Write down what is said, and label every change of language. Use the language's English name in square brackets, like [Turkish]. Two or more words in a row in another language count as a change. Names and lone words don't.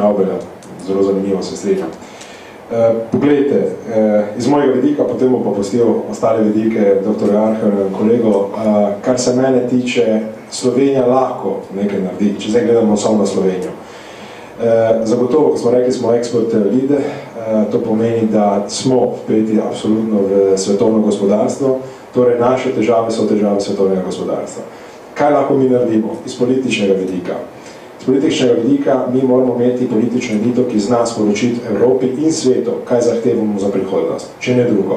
[Slovenian] Aubela, zelo zanimivo se strinjam. Poglejte, iz mojega vidika, potem bom pa pustil ostale vidike dr. Arhar in kolego, kar se mene tiče, Slovenija lahko nekaj naredi, če zdaj gledamo samo na Slovenijo. Zagotovo, ko smo rekli, smo [English] export leader, [Slovenian] to pomeni, da smo vpeti absolutno v svetovno gospodarstvo, torej naše težave so težave svetovnega gospodarstva. Kaj lahko mi naredimo iz političnega vidika? Iz političnega vidika mi moramo imeti politično elito, ki zna sporočiti Evropi in svetu, kaj zahtevamo za prihodnost, če ne drugo.